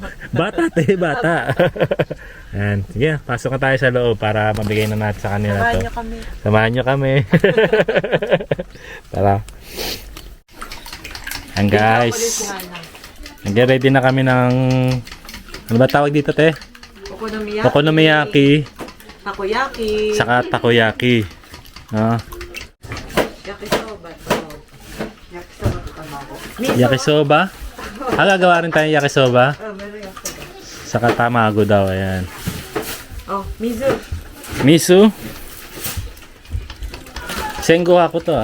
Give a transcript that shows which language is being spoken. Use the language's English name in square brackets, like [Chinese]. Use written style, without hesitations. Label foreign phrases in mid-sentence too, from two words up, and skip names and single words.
[Filipino] Bata, te, bata. Ayan. Sige, pasok na tayo sa loob para mabigay na natin sa kanila Samahan to. niyo kami. Samahan nyo kami. Tara. Ayan guys. Nag-ready na kami ng... Ano ba tawag dito, te? Okonomiyaki. Okonomiyaki. Takoyaki. Saka takoyaki. Yakisoba. [Japanese] 焼きそばと卵. [Filipino] Yakisoba. Gagawa rin tayo yakisoba. Oh, meron yakisoba. Saka tamago daw. Ayan. Oh, mizu. Misu. Sengo ako to